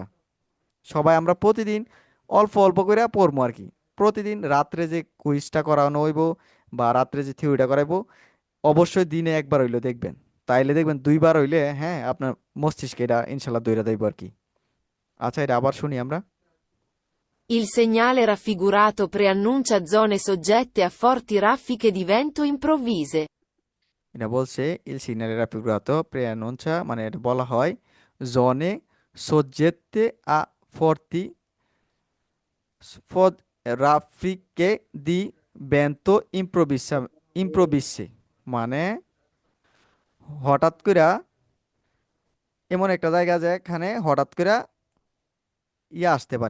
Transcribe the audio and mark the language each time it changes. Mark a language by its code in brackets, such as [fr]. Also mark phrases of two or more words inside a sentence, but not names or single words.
[bn] সবাই আমরা প্রতিদিন অল্প অল্প করে পড়বো আর কি। প্রতিদিন রাত্রে যে কুইজটা করানো হইব বা রাত্রে যে থিওরিটা করাইবো, অবশ্যই দিনে একবার হইলে দেখবেন। তাইলে দেখবেন 2বার হইলে হ্যাঁ আপনার মস্তিষ্কে এটা [ar] إن شاء الله [bn] দইরা দেবো আর কি। আচ্ছা, এটা আবার শুনি আমরা। [it] Il segnale raffigurato preannuncia zone soggette a forti raffiche di vento improvvise. [bn] এটা বলছে [it] il segnale raffigurato preannuncia, [bn] মানে এটা বলা হয় [it] zone soggette a forti fd raffiche di vento improvvise, [bn] মানে হঠাৎ করে এমন একটা জায়গা যেখানে হঠাৎ করে ইয়ে আসতে পারে।